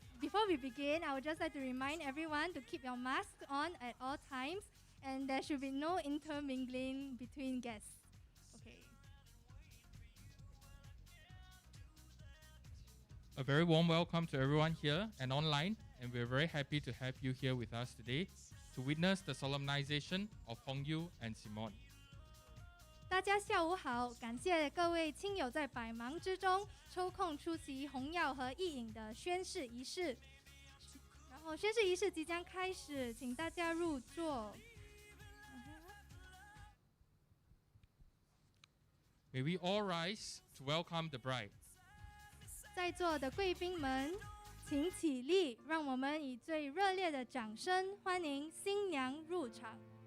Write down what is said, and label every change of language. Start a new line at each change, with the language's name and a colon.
English: Before we begin, I would just like to remind everyone to keep your mask on at all times, and there should be no intermingling between guests. Okay. A very warm welcome to everyone here and online, and we're very happy to have you here with us today to witness the solemnization of Hong Yu and Simone.
Chinese: 大家下午好，感谢各位亲友在百忙之中抽空出席红药和义影的宣誓仪式。然后宣誓仪式即将开始，请大家入座。
English: May we all rise to welcome the bride.
Chinese: 在座的贵宾们，请起立，让我们以最热烈的掌声欢迎新娘入场。